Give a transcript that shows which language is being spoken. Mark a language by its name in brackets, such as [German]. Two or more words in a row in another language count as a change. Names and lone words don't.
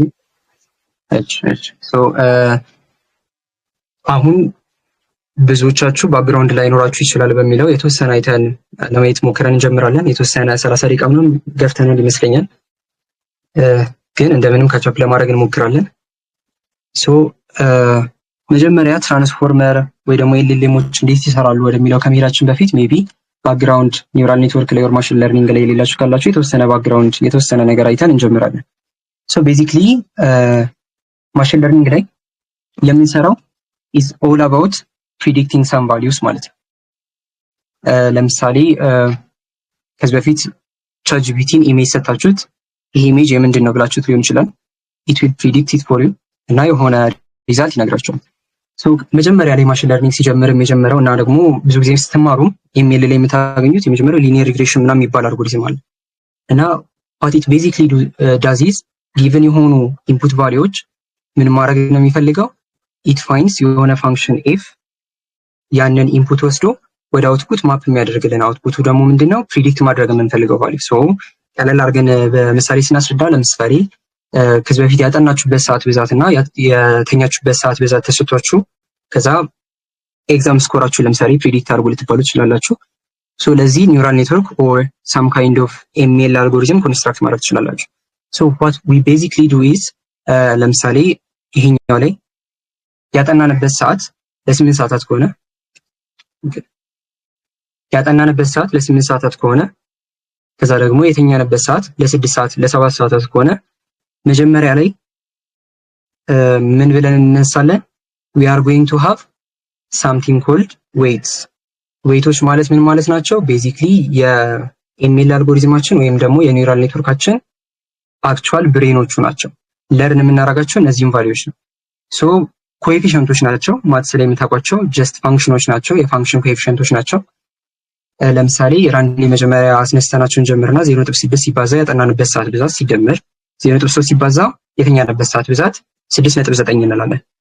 [Amharic] እሺ አሁን ብዙዎቻችሁ ባክግራውንድ ላይ ኖራችሁ ይችላል በሚለው የተወሰነ አይተን ለማየት ሞክረን እንጀምራለን። የተወሰነ 30 ደቂቃ ምናምን ገፍተናል ይመስለኛል። ግን እንደምንም ካቻፕ ለማድረግ እንሞክራለን። መጀመሪያ ትራንስፎርመር ወይ ደግሞ ኤልኤልኤሞች እንዴት ይሰራሉ ወደሚለው ከመሄዳችን በፊት [English] maybe background neural network [Amharic] ላይ ወር [English] machine learning [Amharic] ላይ የሌላችሁ ካላችሁ የተወሰነ ባክግራውንድ የተወሰነ ነገር አይተን እንጀምራለን። ቤዚክሊ [English] machine learning [Amharic] ላይ የምንሰራው [English] is all about predicting some values [Amharic] ማለት ነው። ለምሳሌ ከዚህ በፊት ChatGPT ኢሜጅ ሰጣችሁት ይሄ ኢሜጅ የምንድን ነው ብላችሁት ሊሆን ይችላል። [English] it will predict it for you [Amharic] እና የሆነ ሪዛልት ይነግራችኋል። መጀመሪያ ላይ [English] machine learning [Amharic] ሲጀምር የጀመረው እና ደግሞ ብዙ ጊዜ ስትማሩ ኢሜል ላይ የምታገኙት የመጀመሪያው [English] linear regression [Amharic] ምናምን የሚባል አልጎሪዝም አለ እና [English] what it basically does is given [Amharic] የሆኑ [English] input values [Amharic] ምን ማድረግ ነው የሚፈልገው [English] it finds [Amharic] የሆነ ፋንክሽን f ያንን ኢንፑት ወስዶ ወደ አውትፑት ማፕ የሚያደርግልን አውትፑቱ ደግሞ ምንድነው ፕሪዲክት ማድረግ የምንፈልገው ቫልዩ። ቀለል አድርገን በምሳሌ ስናስረዳ ለምሳሌ ከዚህ በፊት ያጠናችሁበት ሰዓት ብዛት እና የተኛችሁበት ሰዓት ብዛት ተሰጥቷችሁ ከዛ [English] exam score [Amharic] ለምሳሌ ፕሪዲክት አድርጉ ልትባሉ ትችላላችሁ። ለዚህ [English] neural network or some kind of ML algorithm construct [Amharic] ማድረግ ትችላላችሁ። [English] what we basically do is [Amharic] ለምሳሌ ይሄኛው ላይ ያጠናንበት ሰዓት ለ8 ሰዓታት ከሆነ ከዛ ደግሞ የተኛንበት ሰዓት ለ6 ሰዓት ለ7 ሰዓታት ከሆነ መጀመሪያ ላይ ምን ብለን እንነሳለን? [English] we are going to have something called weights [Amharic] ዌይቶች ማለት ምን ማለት ናቸው? ቤዚክሊ የኤምኤል አልጎሪዝማችን ወይም ደግሞ የኒውራል ኔትወርካችን [English] actual brains [Amharic] ናቸው። ለርን የምናደርጋቸው እነዚህም ቫልዩዎች ነው። ኮኤፊሽንቶች ናቸው። ማትስ ላይ የምታውቋቸው [English] just functions [Amharic] ናቸው። የፋንክሽን ኮኤፊሽንቶች ናቸው። ለምሳሌ ራንድ መጀመሪያ አስነስተናቸውን ጀምርና 0.6 ሲባዛ ያጠናንበት ሰዓት ብዛት ሲደመር 0.3 ሲባዛ የተኛንበት ሰዓት ብዛት 6.9 እንላለን።